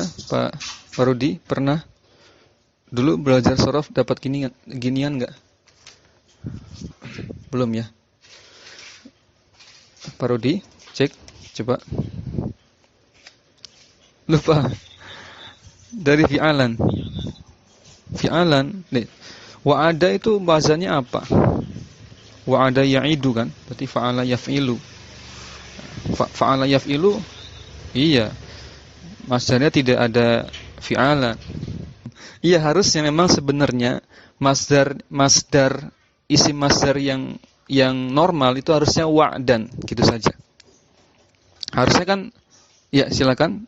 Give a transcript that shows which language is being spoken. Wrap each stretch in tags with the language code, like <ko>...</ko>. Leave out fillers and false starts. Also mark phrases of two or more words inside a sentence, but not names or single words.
<id>Pak Farudi pernah dulu belajar sorof dapat ginian enggak? Belum ya. Pak Rudi, cek coba. Lupa. Dari fi'alan. Nih. Wa'ada itu bahasanya apa?</id> <ar>Wa'ada ya'idu kan?</ar> <id>Berarti</id> <ar>fa'ala yaf'ilu. Fa'ala yaf'ilu, iya.</ar> <id>Masdarnya tidak ada fi'alan. Iya, harusnya memang sebenarnya masdar isim masdar yang normal itu harusnya wa'dan, gitu saja. Harusnya kan, ya silakan.</id>